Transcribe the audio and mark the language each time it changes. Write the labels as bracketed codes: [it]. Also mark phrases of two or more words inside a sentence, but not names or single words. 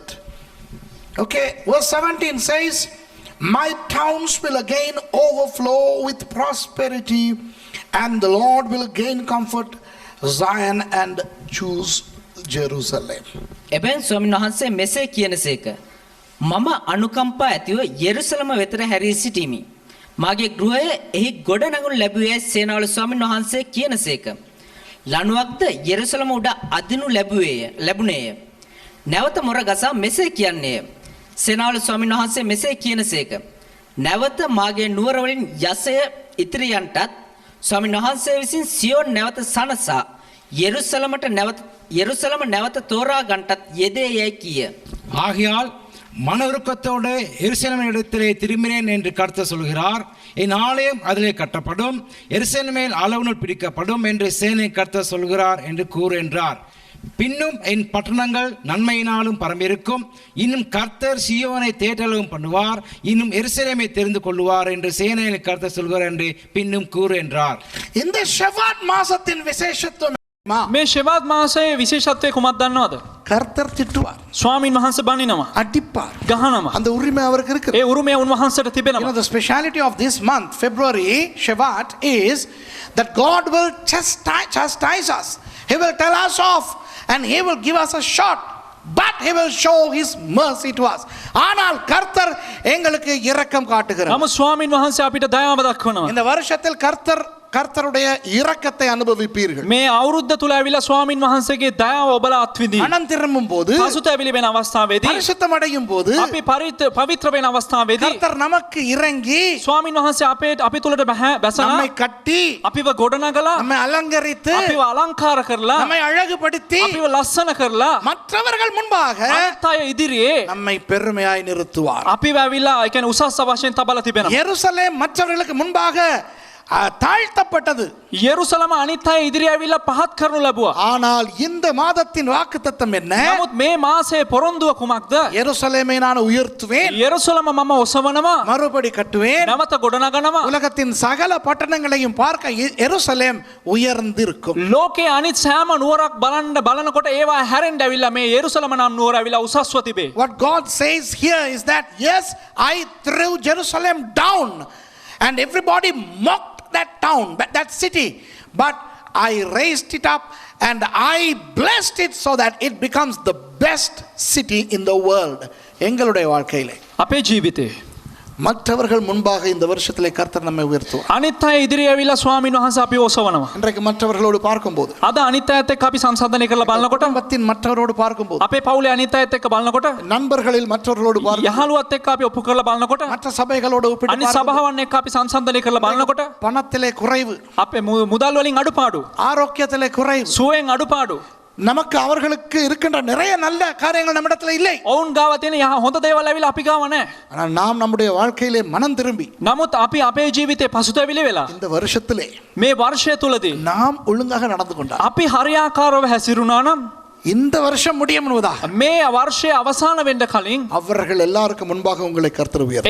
[en] Okay, verse 17 says, my towns will again overflow with prosperity, and the Lord will again comfort Zion and choose Jerusalem. [si] එබැවින් ස්වාමීන් වහන්සේ මෙසේ කියනසේක. මම අනුකම්පා ඇතිව යෙරුසලම වෙතට හැරී සිටිමි. මාගේ ගෘහය එහි ගොඩනැගුණු ලැබුවේ සේනාවල ස්වාමීන් වහන්සේ කියනසේක. ලණුවක්ද යෙරුසලම උඩ අදිනු ලැබුණේය. නැවත මොර ගසා මෙසේ කියන්නේය. සේනාවල ස්වාමීන් වහන්සේ මෙසේ කියනසේක. නැවත මාගේ නුවර වලින් යසය ඉතිරියන්ටත් ස්වාමීන් වහන්සේ විසින් සියෝන් නැවත සනසා යෙරුසලම නැවත තෝරා ගන්නටත් යෙදේයයි කිය. [ta] ஆகையால் மன உருக்கத்தோடு எருசலேமின் இடத்திலே திரும்பினேன் என்று கர்த்தர் சொல்கிறார். என் ஆலயம் அதிலே கட்டப்படும், எருசலேமில் அளவுநூல் பிடிக்கப்படும் என்று சேனை கர்த்தர் சொல்கிறார் என்று கூறு என்றார். பின்னும் என் பட்டணங்கள் நன்மையினாலும் பரம்பிருக்கும், இன்னும் கர்த்தர் சீயோனை தேற்றளவும் பண்ணுவார், இன்னும் எருசலேமை தெரிந்து கொள்வார் என்று சேனையின் கர்த்தர் சொல்கிறார் என்று பின்னும் கூறு என்றார். இந்த ஷெவாட் மாசத்தின் விசேஷத்துவம் [si] මේ ෂෙවාත් මාසයේ විශේෂත්වය කුමක්ද දන්නවද? [ta] கர்த்தர் திட்டுவார், [si] ස්වාමින් වහන්සේ බනිනවා, [ta] அடிப்பார். [si] ගහනවා. [ta] அந்த உரிமை அவருக்கு இருக்கு. [si] ඒ උරුමය උන්වහන්සේට [en] You know, [si] තිබෙනවා. [en] the speciality of this month, February, Shevat, is that God will chastise us. He will tell us off, and he will give us a shot, but he will show his mercy to us. [ta] ஆனால் கர்த்தர் எங்களுக்கு இரக்கம் காட்டுகிறார். [si] නමුත් ස්වාමින් වහන්සේ අපිට දයාව දක්වනවා. [ta] இந்த வருஷத்தில் கர்த்தருடைய இரக்கத்தை அனுபவிப்பீர்கள். [si] මේ අවුරුද්ද තුල ඇවිල්ලා ස්වාමින් වහන්සේගේ දයාව ඔබලා අත්විඳින්න. [ta] மனம் திரும்பும் போது, [si] පසුතැවිලි වෙන අවස්ථාවේදී, [ta] பரிசுத்தம் அடையும் போது, [si] අපි පවිත්‍ර වෙන අවස්ථාවේදී [ta] கர்த்தர் நமக்கு இறங்கி [si] ස්වාමින් වහන්සේ අපි තුලට බැසලා [ta] நம்மை கட்டி, [si] අපිව ගොඩනගලා [ta] நம்மை அலங்கரித்து, [si] අපිව අලංකාර කරලා [ta] நம்மை அழகுபடுத்தி, [si] අපිව ලස්සන කරලා [ta] மற்றவர்கள் முன்பாக [si] අනිත් අය ඉදිරියේ [ta] நம்மை பெருமையாய் நிறுத்துவார். [si] අපිව ඇවිල්ලා ඒ කියන්නේ උසස් වශයෙන් තබලා තිබෙනවා. [ta] எருசலேம் மற்றவர்களுக்கு முன்பாக தாழ்த்தப்பட்டது. [si] යෙරුසලම අනිත් අය ඉදිරියේ ඇවිල්ලා පහත් කරනු ලැබුවා. [ta] ஆனால் இந்த மாதத்தின் வாக்குத்தத்தம் என்ன? [si] නමුත් මේ මාසයේ පොරොන්දුව කුමක්ද? [ta] எருசலேமை நான் உயர்த்துவேன், [si] යෙරුසලම මම ඔසවනවා, [ta] மறுபடி கட்டுவேன், [si] නැවත ගොඩනගනවා. [ta] உலகத்தின் சகல பட்டணங்களையும் பார்க்க எருசலேம் உயர்ந்திருக்கும். [si] ලෝකයේ අනිත් සෑම නුවරක් බලනකොට ඒවා හැරෙන්න ඇවිල්ලා මේ යෙරුසලම නම් නුවර ඇවිල්ලා උසස්ව තිබේ. [en] What God says here is that yes, I threw Jerusalem down and everybody mocked that town, that city, but I raised it up and I blessed it so that it becomes the best city in the world. [ta] எங்களுடைய வாழ்க்கையிலே, [si] අපේ ජීවිතේ [ta] மற்றவர்கள் முன்பாக இந்த வருஷத்திலே கர்த்தர் நம்மை உயர்த்துவார். [si] අනිත් අය ඉදිරියේ ඇවිල්ලා ස්වාමීන් වහන්සේ අපිව ඔසවනවා. [ta] இன்றைக்கு மற்றவர்களோடு பார்க்கும்போது, [si] අද අනිත් අයත් එක්ක අපි සංසන්දනය කරලා බලනකොට, [ta] குடும்பத்தின் மற்றவரோடு பார்க்கும்போது, [si] අපේ පවුලේ අනිත් අයත් එක්ක බලනකොට, [ta] நண்பர்களில் மற்றவர்களோடு பார்க்கும்போது, [si] යහළුවත් එක්ක අපි ඔප්පු කරලා බලනකොට, [ta] மற்ற சபைகளோடு ஒப்பிட்டு [si] අනිත් සභාවන් එක්ක අපි සංසන්දනය කරලා බලනකොට, [ta] பணத்திலே குறைவு, [si] අපේ මුදල් වලින් අඩුපාඩු, [ta] ஆரோக்கியத்திலே குறைவு, [si] සුවයෙන් අඩුපාඩු, [ta] நமக்கு அவர்களுக்கு இருக்கின்ற நிறைய நல்ல காரியங்கள் நம்மிடத்தில் இல்லை. [si] ඔවුන් ගාව තියෙන හොඳ දේවල් ඇවිල්ලා අපි ගාව නැහැ. [ta] ஆனால் நாம் நம்முடைய வாழ்க்கையிலே மனம் திரும்பி [si] නමුත් අපි අපේ ජීවිතේ පසුතැවිලි වෙලා [ta] இந்த வருஷத்திலே [si] මේ වර්ෂය තුලදී [ta] நாம் ஒழுங்காக நடந்து கொண்டால், [si] අපි හරියාකාරව හැසිරුණා නම් [ta] இந்த வருஷம் முடியும் என்பதாக [si] මේ වර්ෂයේ අවසාන වෙන්න කලින් [ta] அவர்கள் எல்லாருக்கும் முன்பாக உங்களை கர்த்தர் உயர்த்துவார்.